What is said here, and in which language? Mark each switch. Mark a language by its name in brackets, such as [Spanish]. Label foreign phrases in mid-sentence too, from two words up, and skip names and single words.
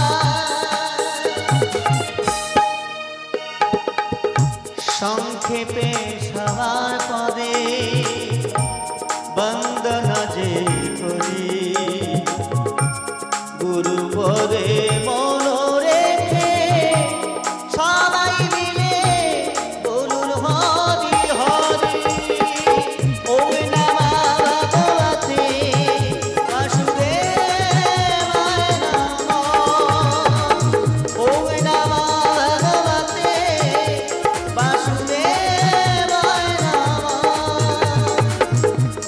[Bangla] সংক্ষেপে সবার পদে বন্দনা যে করি, গুরু পদে মন রেখে সবাই মিলে বলুন হরি হরি। [Sanskrit] ओम नमः भगवते वासुदेवाय नमः। ओम नमः भगवते वासुदेवाय नमः।